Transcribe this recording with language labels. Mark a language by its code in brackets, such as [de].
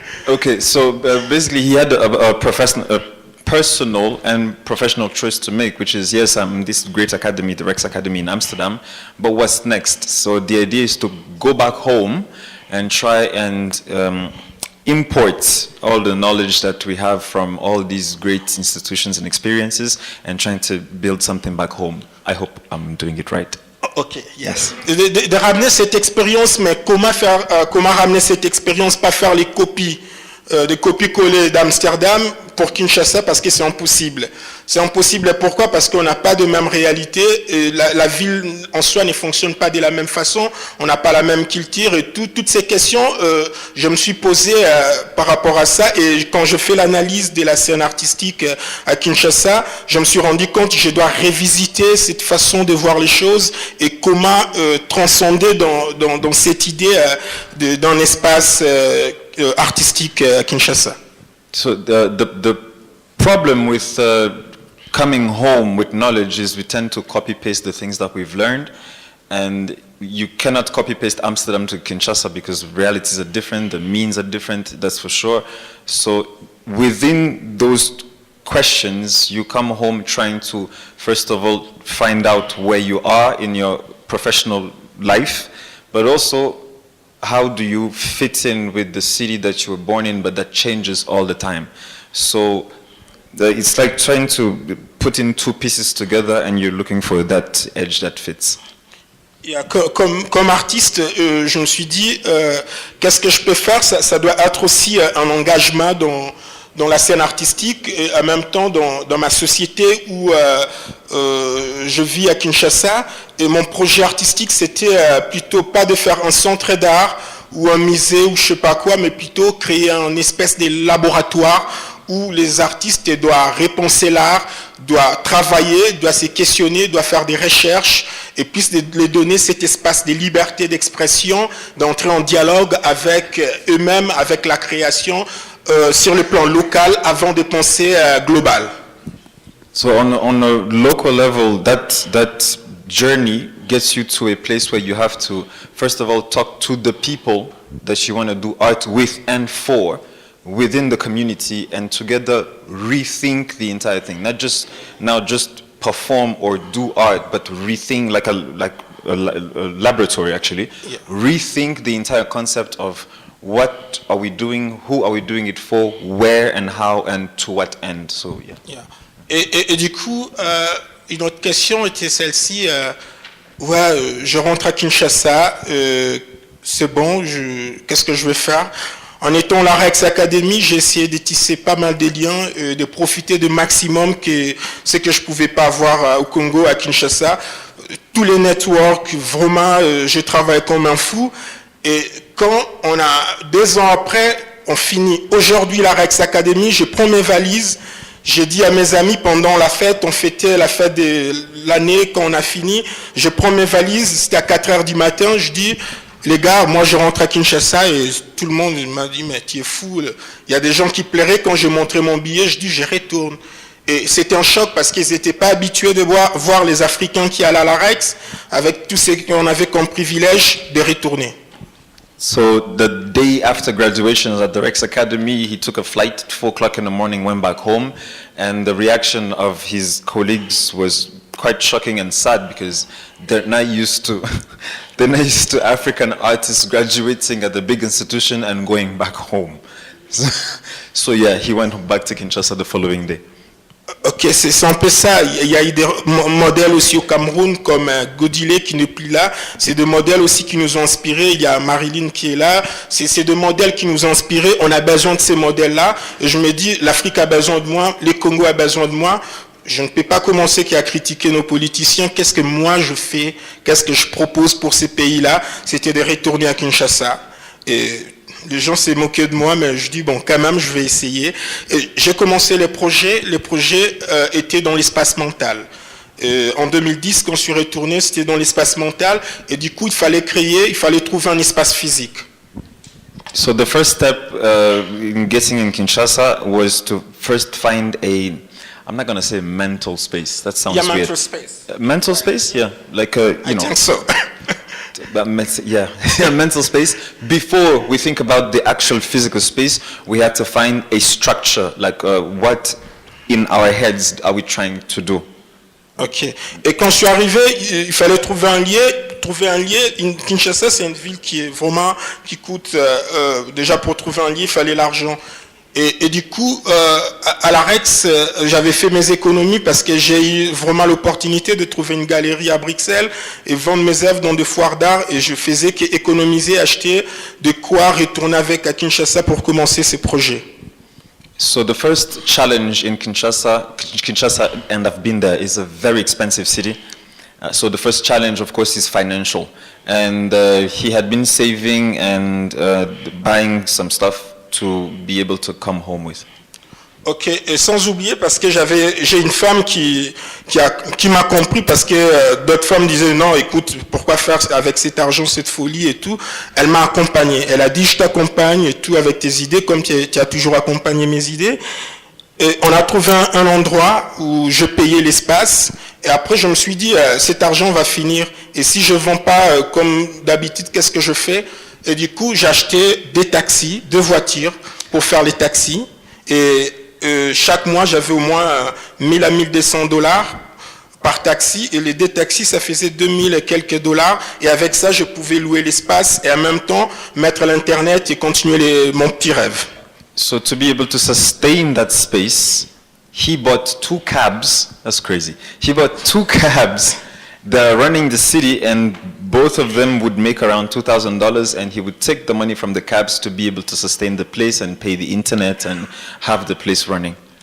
[en] Okay, so basically he had a personal and professional choice to make, which is, yes, I'm in this great academy, the Rex Academy in Amsterdam, but what's next? So the idea is to go back home and try and import all the knowledge that we have from all these great institutions and experiences and trying to build something back home. I hope I'm doing it right. Ok, yes. [fr] De ramener cette expérience, mais comment ramener cette expérience, pas faire les copies, des copies-collées d'Amsterdam pour Kinshasa, parce que c'est impossible. C'est impossible, pourquoi? Parce qu'on n'a pas de même réalité, et la ville en soi ne fonctionne pas de la même façon, on n'a pas la même culture, et toutes ces questions, je me suis posé par rapport à ça, et quand je fais l'analyse de la scène artistique à Kinshasa, je me suis rendu compte que je dois revisiter cette façon de voir les choses, et comment transcender dans cette idée d'un espace artistique à Kinshasa. [en] So the problem with coming home with knowledge is we tend to copy-paste the things that we've learned, and you cannot copy-paste Amsterdam to Kinshasa because realities are different, the means are different, that's for sure. So within those questions, you come home trying to, first of all, find out where you are in your professional life, but also how do you fit in with the city that you were born in, but that changes all the time. So it's like trying to put in two pieces together and you're looking for that edge that fits. [fr] Yeah, comme artiste, je me suis dit, qu'est-ce que je peux faire? Ça doit être aussi un engagement dans la scène artistique et en même temps dans ma société où je vis à Kinshasa. Et mon projet artistique, c'était plutôt pas de faire un centre d'art ou un musée ou je sais pas quoi, mais plutôt créer une espèce de laboratoire où les artistes doivent repenser l'art, doivent travailler, doivent se questionner, doivent faire des recherches et puissent les donner cet espace de liberté d'expression, d'entrer en dialogue avec eux-mêmes, avec la création sur le plan local avant de penser global. [en] So on a local level, that journey gets you to a place where you have to, first of all, talk to the people that you want to do art with and for within the community and together rethink the entire thing. Not just perform or do art, but rethink like a laboratory actually. Yeah. Rethink the entire concept of what are we doing, who are we doing it for, where and how and to what end. So yeah. Yeah. [fr] Et du coup, une autre question était celle-ci. Je rentre à Kinshasa, c'est bon, qu'est-ce que je vais faire? En étant à la Rex Academy, j'ai essayé de tisser pas mal de liens, de profiter du maximum que ce que je pouvais pas avoir au Congo, à Kinshasa. Tous les networks, vraiment, je travaille comme un fou. Et quand on a 2 ans après, on finit aujourd'hui la Rex Academy, je prends mes valises. J'ai dit à mes amis pendant la fête, on fêtait la fête de l'année quand on a fini, je prends mes valises, c'était à 4h du matin, je dis, les gars, moi je rentre à Kinshasa et tout le monde m'a dit, mais tu es fou. Il y a des gens qui pleuraient quand j'ai montré mon billet, je dis, je retourne. Et c'était un choc parce qu'ils n'étaient pas habitués de voir les Africains qui allaient à la Rex avec tout ce qu'on avait comme privilège de retourner. [en] So the day after graduation at the Rex Academy, he took a flight at 4 o'clock in the morning, went back home, and the reaction of his colleagues was quite shocking and sad because they're not used to African artists graduating at the big institution and going back home. So yeah, he went back to Kinshasa the following day. [fr] Ok, c'est un peu ça. Il y a eu des modèles aussi au Cameroun comme Godilé qui n'est plus là. C'est des modèles aussi qui nous ont inspirés. Il y a Marilyn qui est là. C'est des modèles qui nous ont inspirés. On a besoin de ces modèles-là. Et je me dis, l'Afrique a besoin de moi, les Congos a besoin de moi. Je ne peux pas commencer qu'à critiquer nos politiciens. Qu'est-ce que moi je fais? Qu'est-ce que je propose pour ces pays-là? C'était de retourner à Kinshasa. Et les gens s'est moqué de moi, mais je dis, bon, quand même, je vais essayer. J'ai commencé les projets étaient dans l'espace mental. En 2010, quand je suis retourné, c'était dans l'espace mental, et du coup, il fallait trouver un espace physique. [en] So the first step in getting in Kinshasa was to first find I'm not going to say mental space, that sounds weird. Mental space. Mental space, yeah, like I think so. Mental space. Before we think about the actual physical space, we had to find a structure, like what in our heads are we trying to do. Ok. [fr] Et quand je suis arrivé, il fallait trouver un lieu. Kinshasa, c'est une ville qui coûte, déjà pour trouver un lieu, il fallait l'argent. Et du coup, à la Rex, j'avais fait mes économies parce que j'ai eu vraiment l'opportunité de trouver une galerie à Bruxelles et vendre mes œuvres dans des foires d'art. Et je faisais qu'économiser, acheter de quoi retourner avec à Kinshasa pour commencer ces projets. [en] So the first challenge in Kinshasa, and I've been there, is a very expensive city. So the first challenge, of course, is financial. And he had been saving and buying some stuff to be able to come home with. [fr] Ok, et sans oublier parce que j'ai une femme qui m'a compris parce que d'autres femmes disaient non, écoute, pourquoi faire avec cet argent cette folie et tout. Elle m'a accompagné. Elle a dit je t'accompagne et tout avec tes idées comme tu as toujours accompagné mes idées. Et on a trouvé un endroit où je payais l'espace. Et après je me suis dit cet argent va finir. Et si je vends pas comme d'habitude, qu'est-ce que je fais? Et du coup, j'ai acheté des taxis, 2 voitures pour faire les taxis. Et chaque mois, j'avais au moins 1000 à 1200 dollars par taxi. Et les 2 taxis, ça faisait 2000 et quelques dollars. Et avec ça, je pouvais louer l'espace et en même temps mettre l'Internet et continuer mon petit rêve. [en] So to be able to sustain that space, he bought 2 cabs. That's crazy. He bought 2 cabs that are running the city, and both of them would make around $2,000, and he would take the money from the cabs to be able to sustain the place and pay the internet and have the place running.